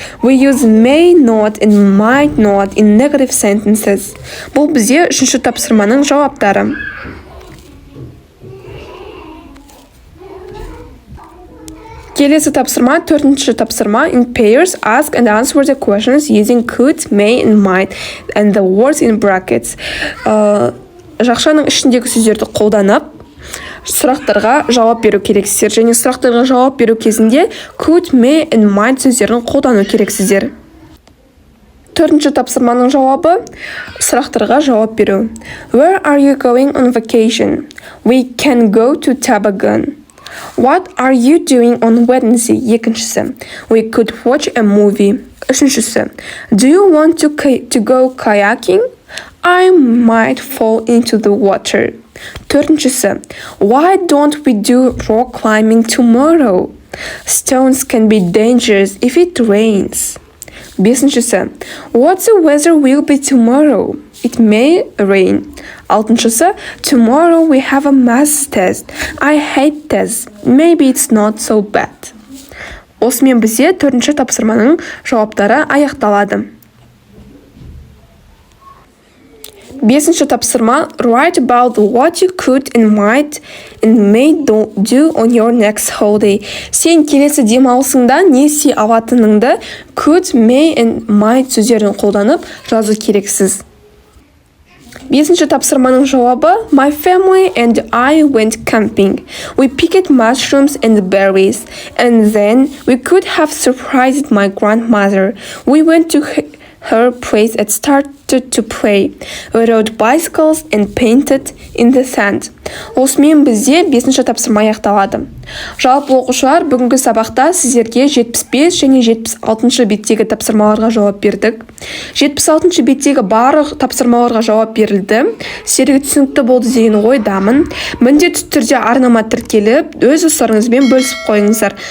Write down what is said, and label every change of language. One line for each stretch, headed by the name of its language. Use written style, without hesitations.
English: We use may not and might not in negative sentences.
Kazakh: Бұл бізде үшінші тапсырманың жауаптары. Келесі тапсырма, төртінші тапсырма.
English: In pairs, ask and answer the questions using could, may and might and the words in brackets.
Kazakh: Жақшаның ішіндегі сөздерді қолданып, сұрақтарға жауап беру керексіздер. Және сұрақтарға жауап беру кезінде
English: could, may and might
Kazakh: сөздерін қолдану керексіздер. Төртінші тапсырманың жауабы сұрақтарға жауап беру.
English: Where are you going on vacation? We can go to Tabagan. What are you doing on Wednesday?
Kazakh: Екіншісі.
English: We could watch a movie.
Kazakh: Үшіншісі.
English: Do you want to go kayaking? I might fall into the water.
Kazakh: Төртіншісі.
English: Why don't we do rock climbing tomorrow? Stones can be dangerous if it rains.
Kazakh: Бесіншісі.
English: What's the weather will be tomorrow? It may rain.
Kazakh: Алтыншысы.
English: Tomorrow we have a math test. I hate tests. Maybe it's not so bad.
Kazakh: Осымен бізде төртінші тапсырманың жауаптары аяқталады. Бесінші тапсырма.
English: Write about what you could and might and may do on your next holiday.
Kazakh: Сен келесі демалысыңда не істей алатыныңды
English: could, may and might
Kazakh: сөздерін қолданып жазу керексіз. Бесінші тапсырманың жауабы.
English: My family and I went camping. We picked mushrooms and berries. And then we could have surprised my grandmother. We went to her place and started to play. We rode bicycles and painted in the sand.
Kazakh: Осымен бізде бесінші тапсырма аяқталады. Жалпы оқушылар, бүгінгі сабақта сіздерге 75 және 76 беттегі тапсырмаларға жауап бердік. 76 беттегі барлық тапсырмаларға жауап берілді. Сіздерге түсінікті болды деген ойдамын. Міндетті түрде арнама тіркеліп, өз ұстарыңызбен бөлісіп қойыңыздар.